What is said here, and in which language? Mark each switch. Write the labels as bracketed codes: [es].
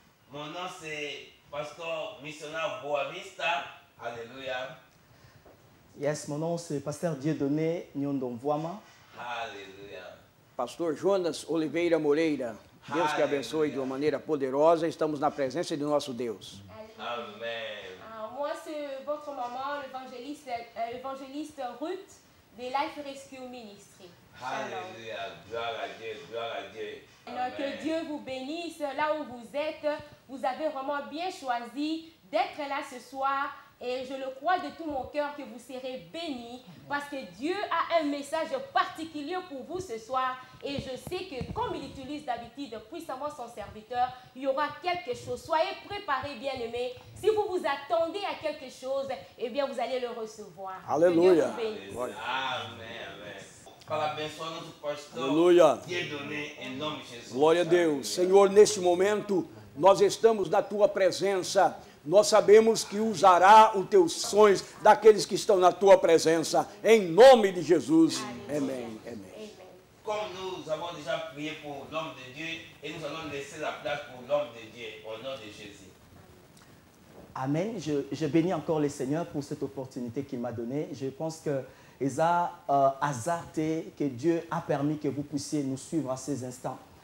[fr] Mon nom c'est Pasteur Missionnaire Boavista. Alléluia. Yes, mon nom c'est Pasteur Dieudonné Nyondonvoama. Alléluia. [pt] Pastor Jonas Oliveira Moreira. Deus que abençoe de uma maneira poderosa. Estamos na presença de nosso Deus. Amen. [fr] Moi, c'est votre maman, l'évangéliste Ruth de Life Rescue Ministry. Alléluia. Gloire à Dieu, gloire à Dieu. Amen. Que Dieu vous bénisse là où vous êtes. Vous avez vraiment bien choisi d'être là ce soir. Et je le crois de tout mon cœur que vous serez bénis parce que Dieu a un message particulier pour vous ce soir. Et je sais que comme il utilise d'habitude puissamment son serviteur, il y aura quelque chose. Soyez préparés, bien-aimés. Si vous vous attendez à quelque chose, eh bien vous allez le recevoir. Alléluia. Amen, amen. [pt] Parabéns ao nosso pastor. Aleluia. Dieudonné, em nome de Jesus. Glória a Deus. Senhor, neste momento, nós estamos na tua presença. Nós sabemos que usará os teus sonhos daqueles que estão na tua presença. Em nome de Jesus. Amém. Amém. [fr] Comme nous avons déjà prié pour l'homme de Dieu, et nous allons laisser la place pour l'homme de Dieu, au nom de Jésus. Amen. Je bénis encore le Seigneur pour cette opportunité qu'il m'a donnée. Je pense que que Dieu a permis que vous puissiez nous suivre à ces instants.